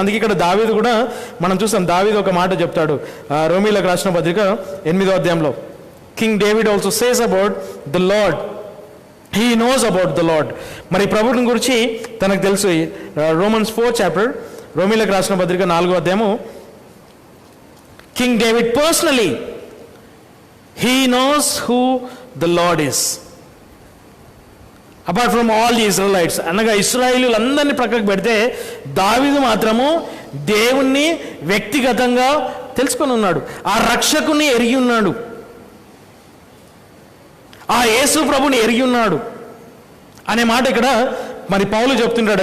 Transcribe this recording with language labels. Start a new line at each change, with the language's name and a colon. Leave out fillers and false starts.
Telugu: అందుకే ఇక్కడ దావీదు కూడా మనం చూస్తాం. దావీదు ఒక మాట చెప్తాడు రోమీలకు రాసిన పత్రిక 8వ అధ్యాయంలో.
English: King David also says about the Lord, he knows about the Lord.
Telugu: మరి ప్రభువుని గురించి తనకు తెలుసు. రోమన్స్ 4 చాప్టర్, రోమీలకు రాసిన పత్రిక 4వ అధ్యాయము.
English: King David personally, he knows who the Lord is. Apart from all the Israelites,
Telugu: అనగా ఇశ్రాయేలీలందరినీ ప్రక్కకు పెడితే దావీదు మాత్రము దేవుణ్ణి వ్యక్తిగతంగా తెలుసుకొని ఉన్నాడు. ఆ రక్షకుని ఎరిగి ఉన్నాడు, ఆ యేసు ప్రభుని ఎరిగి ఉన్నాడు అనే మాట ఇక్కడ మరి పౌలు చెప్తుంటాడు.